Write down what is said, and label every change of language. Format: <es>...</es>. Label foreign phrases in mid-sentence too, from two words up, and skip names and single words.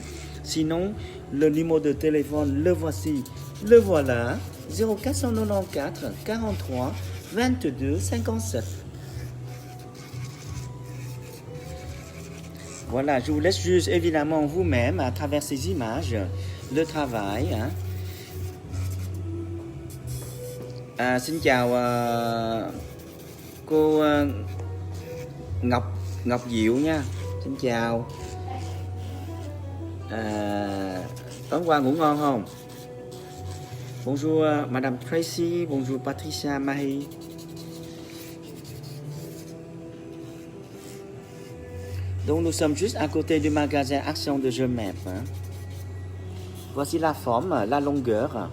<fr>Sinon, le numéro de téléphone, le voici, le voilà, 0494 43 22 57. Voilà, je vous laisse juste évidemment vous-même à travers ces images, le travail. Hein.</fr> <vi>Xin chào cô Ngọc Diệu nha. Xin chào. Tối qua ngủ ngon không?</vi> <fr>Bonjour Madame Tracy, bonjour Patricia Mahi. Donc nous sommes juste à côté du magasin Action de Gemep. Hein. Voici la forme, la longueur.</fr>